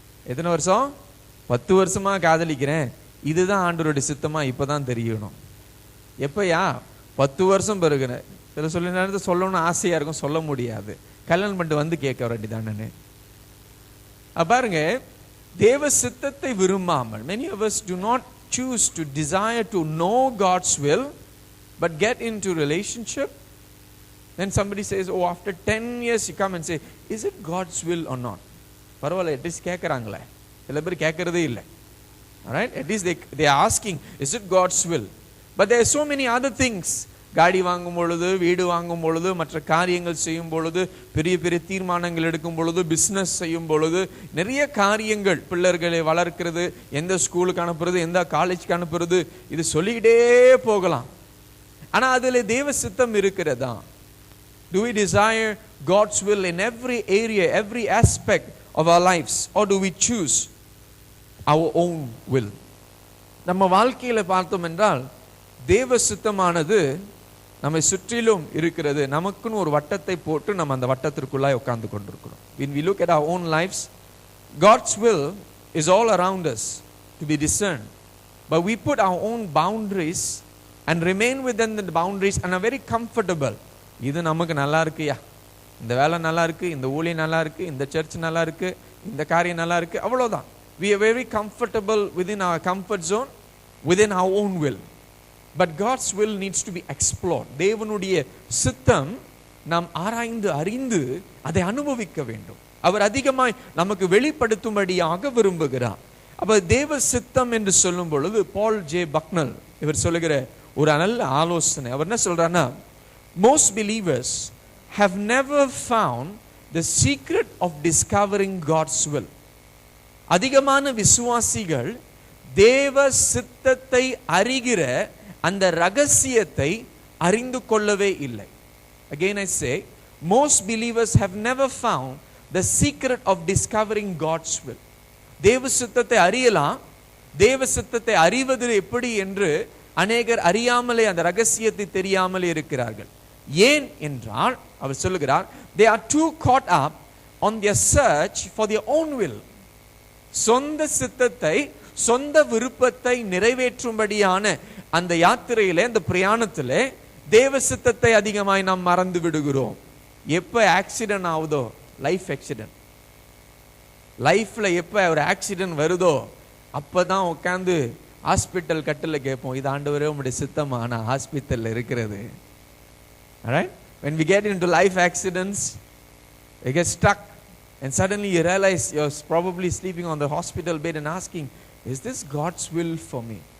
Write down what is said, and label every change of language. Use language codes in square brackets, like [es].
[ta] எத்தனை வருஷம்? 10 வருஷமா காதலிக்கிறேன். இதுதான் ஆண்டவருடைய சித்தமா இப்பதான் தெரியணும். எப்பயா? 10 வருஷம் பிறகு. சில சொல்ல நேரத்தை சொல்லணும்னு ஆசையா இருக்கும், சொல்ல முடியாது. கல்யாணம் பண்ணிட்டு வந்து கேட்க வேண்டியதானே. பாருங்க, தேவ சித்தத்தை விரும்பாமல், [en] many of us do not choose to desire to know God's will, but get into relationship. Then somebody says, oh, after 10 years you come and say, is it God's will or not? [ta] பரவாயில்ல, [en] at least [ta] கேட்கறாங்களே. சில பேர் கேட்கறதே இல்லை. Alright? [en] At least they are asking, is it God's will? But there are so many other things. [ta] காடி வாங்கும் பொழுது, வீடு வாங்கும் பொழுது, மற்ற காரியங்கள் செய்யும் பொழுது, பெரிய பெரிய தீர்மானங்கள் எடுக்கும் பொழுது, பிஸ்னஸ் செய்யும் பொழுது, நிறைய காரியங்கள், பிள்ளைகளை வளர்க்கிறது, எந்த ஸ்கூலுக்கு அனுப்புறது, எந்த காலேஜுக்கு அனுப்புறது, இது சொல்லிக்கிட்டே போகலாம். ஆனா அதுல தேவ சித்தம் இருக்கிறதா? [en] Do we desire God's will in every area, every aspect of our lives, or do we choose our own will? [ta] நம்ம வாழ்க்கையில பார்த்தோம் என்றால் தேவ சித்தமானது நம்மை சுற்றிலும் இருக்கிறது. நமக்குன்னு ஒரு வட்டத்தை போட்டு நம்ம அந்த வட்டத்திற்குள்ளாய் உட்கார்ந்து கொண்டிருக்கிறோம். [en] When we look at our own lives, God's will is all around us to be discerned, but we put our own boundaries and remain within the boundaries and are very comfortable. [ta] இது நமக்கு நல்லா இருக்குயா, இந்த வேலை நல்லா இருக்கு, இந்த ஊழியம் நல்லா இருக்கு, இந்த சர்ச் நல்லா இருக்கு, இந்த காரியம் நல்லா இருக்கு, அவ்வளவுதான். [en] We are very comfortable within our comfort zone, within our own will. But God's will needs to be explored. [ta] தேவனுடைய சித்தம் நாம் ஆராய்ந்து அறிந்து அதை அனுபவிக்க வேண்டும். அவர் அதிகமாய் நமக்கு வெளிப்படுத்தும்படியாக விரும்புகிறார். அப்ப தேவ சித்தம் என்று சொல்லும் பொழுது பால் ஜே பக்னல் இவர் சொல்லுகிற ஒரு நல்ல ஆலோசனை. அவர் என்ன சொல்றாருன்னா, [en] most believers have never found the secret of discovering God's will. [ta] அதிகமான விசுவாசிகள் தேவ சித்தத்தை அறிகிற அந்த ரகசியத்தை அறிந்து கொள்ளவே இல்லை. [en] Again I say, most believers have never found the secret of discovering God's will. [ta] தேவ சித்தத்தை அறியலாம், தேவ சித்தத்தை அறிவது எப்படி என்று அநேகர் அறியாமலே, அந்த ரகசியத்தை தெரியாமலே இருக்கிறார்கள். ஏன் என்றால் அவர் சொல்லுகிறார், [en] they are too caught up on their search for their own will. [ta] சொந்த சித்தத்தை, சொந்த விருப்பத்தை நிறைவேற்றும்படியான அந்த யாத்திரையிலே, அந்த பிரயாணத்திலே தேவ சித்தத்தை அதிகமாய் நாம் மறந்து விடுகிறோம். எப்ப ஆக்சிடென்ட் ஆகுதோ, லைஃப் ஆக்சிடென்ட், லைஃப்ல எப்ப ஒரு ஆக்சிடென்ட் வருதோ அப்பதான் உட்காந்து ஹாஸ்பிட்டல் கட்டில கேட்போம், இது ஆண்டவரே உம்முடைய சித்தமா நான் ஹாஸ்பிட்டல்ல இருக்கிறது. [en] Alright? When we get into life accidents, we get stuck and suddenly you realize you're probably sleeping on the hospital bed and asking, is this God's will for me?